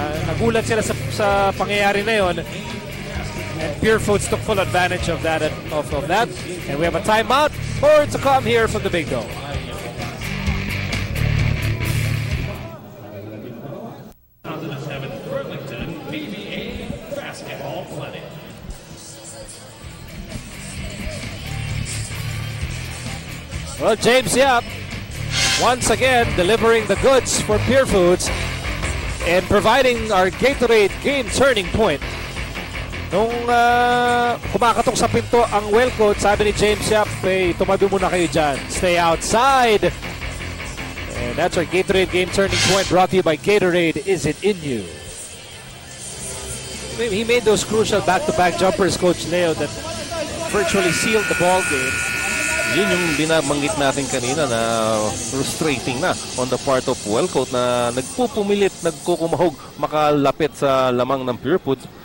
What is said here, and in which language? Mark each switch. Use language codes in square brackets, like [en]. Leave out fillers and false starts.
[tl] Nagulat sila sa pangyayari na yon. [en] And Purefoods took full advantage of that. And we have a timeout. More to come here from the Big Dome. Well, James Yap, once again, delivering the goods for Purefoods and providing our Gatorade game turning point. [tl] Nung kumakatok sa pinto ang Wellcoat, sabi ni James Yap, hey, tumabi muna kayo dyan. [en] Stay outside. And that's our Gatorade game turning point, brought to you by Gatorade. Is it in you? He made those crucial back-to-back jumpers, Coach Leo, that virtually sealed the ball game. [tl] Yun yung binabanggit natin kanina na frustrating na on the part of Wellcoat na nagpupumilit, nagkukumahog, makalapit sa lamang ng Purefoods.